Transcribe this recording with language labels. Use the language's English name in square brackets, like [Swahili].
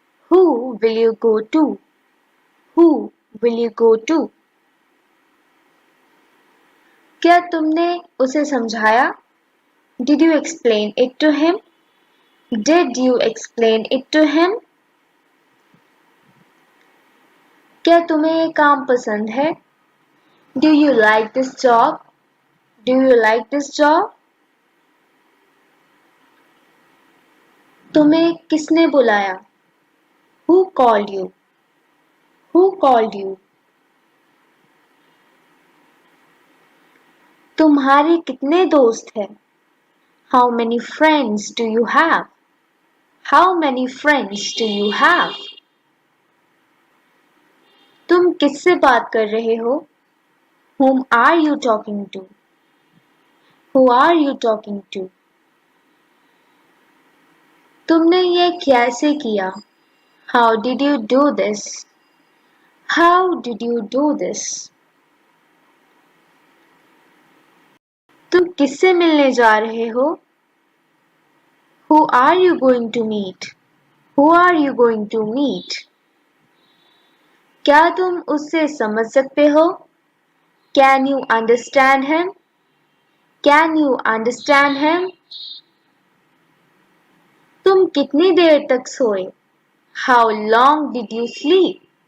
[English] Who will you go to? Who will you go to? [Hindi] क्या तुमने उसे समझाया? [English] Did you explain it to him? Did you explain it to him? [Hindi] क्या तुम्हें ये काम पसंद है? [English] Do you like this job? Do you like this job? [Hindi] तुम्हें किसने बुलाया? [English] Who called you? Who called you? [Hindi] तुम्हारे कितने दोस्त हैं? [English] How many friends do you have? How many friends do you have? [Hindi] तुम किससे बात कर रहे हो? [English] Whom are you talking to? Who are you talking to? [Hindi] तुमने ये कैसे किया? [English] How did you do this? How did you do this? [Hindi] तुम किससे मिलने जा रहे हो? [English] Who are you going to meet? Who are you going to meet? [Hindi] क्या तुम उससे समझ सकते हो? [English] Can you understand him? Can you understand him? [Hindi] तुम कितनी देर तक सोए? [English] How long did you sleep?